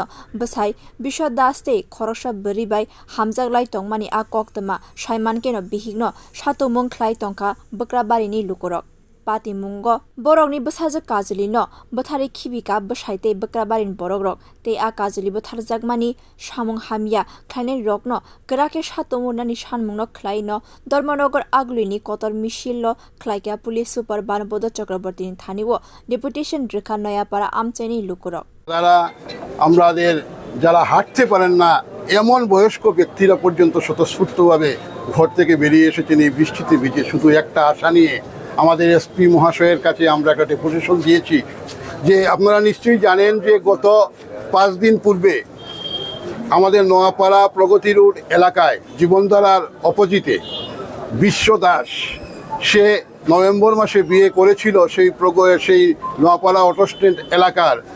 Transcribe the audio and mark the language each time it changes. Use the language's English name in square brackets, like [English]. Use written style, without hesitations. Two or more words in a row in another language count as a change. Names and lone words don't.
[Bodo] बसाइ बिश्व दासते खरसा बरिबाय हामजाकलाय तंमानि आ कक्तमा साइमानकेनो बिहिगनो सातुमुं ख्लाय तंखा बक्राबारिनि लुकुरक पाति मुंगो बरकनि बसाजक काजलिनो बथारि खिबिका बसाइते बक्राबारिन बरकरक ते आ काजलि बथारजाकमानि सामुं हामिया ख्लायने रकनो गराके सातुमुनानि सानमुंनो ख्लायनो धर्मनगर आगुलिनि कतर मिसिललो ख्लायका [English] police super [Bodo] बानबोध चक्रवर्तीनि थानिवो डेपुटेशन रेखा नयापाड़ा आमचेनि लुकुरक [Bangla] তারা আমাদের যারা হাঁটতে পারেন না এমন বয়স্ক ব্যক্তিরা পর্যন্ত স্বতঃস্ফূর্তভাবে ঘর থেকে বেরিয়ে এসেছেন এই বৃষ্টিতে ভিজে শুধু একটা আশা নিয়ে আমাদের এসপি মহাশয়ের কাছে আমরা একটা ডেপুটেশন দিয়েছি যে আপনারা নিশ্চয়ই জানেন যে গত 5 দিন পূর্বে আমাদের নোয়াপাড়া প্রগতি রোড এলাকায় জীবনধারার অপোজিটে বিশ্ব দাস সে নভেম্বর মাসে বিয়ে করেছিল সেই নোয়াপাড়া [English] auto stand [Bangla] এলাকার